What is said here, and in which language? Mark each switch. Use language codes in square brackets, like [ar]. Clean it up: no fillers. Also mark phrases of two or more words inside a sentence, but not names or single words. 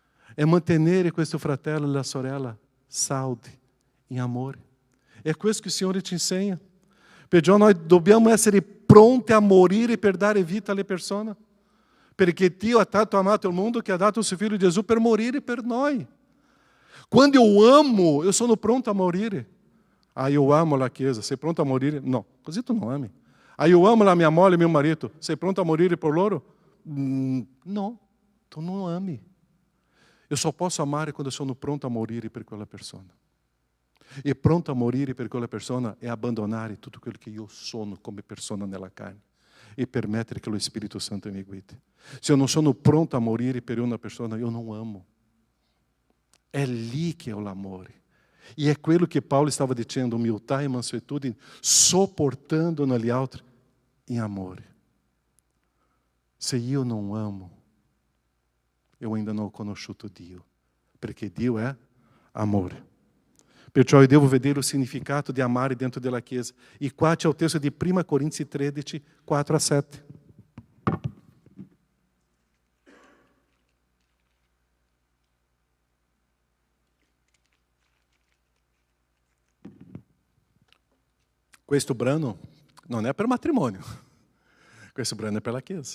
[it] è mantenere questo fratello e la sorella saldi in amore. È questo che il Signore ci insegna. Perciò noi dobbiamo essere pronti a morire per dare vita alle persone. Perché Dio ha tanto amato il mondo che ha dato il suo Figlio Gesù per morire per noi. Quando [pt] eu amo, [it] eu sono pronto a morire. Ah, [pt] eu amo [it] la Chiesa, sei pronto a morire? No, così tu non ami. Ah, [pt] eu amo [it] la mia moglie e mio marito, sei pronto a morire por loro? No, tu non ami. [pt] Eu só posso [it] amare quando sono pronto a morire per quella persona. E pronto a morire per quella persona è abbandonare tutto quello che io sono come persona nella carne e permettere che lo Spirito Santo mi guidi. Se eu non sono pronto a morire per una persona, eu non amo. È lì che è l'amore. E è quello che Paulo stava dicendo, umiltà e mansuetudine, sopportando negli altri in amore. Se io non amo, [pt] eu ainda não [it] ho conosciuto Dio, perché Dio è amore. Perciò io devo vedere il significato di amare dentro della Chiesa. E qua c'è il testo di 1 Corinzi 13, 4-7. Questo brano non è per matrimonio, questo brano è per la Chiesa.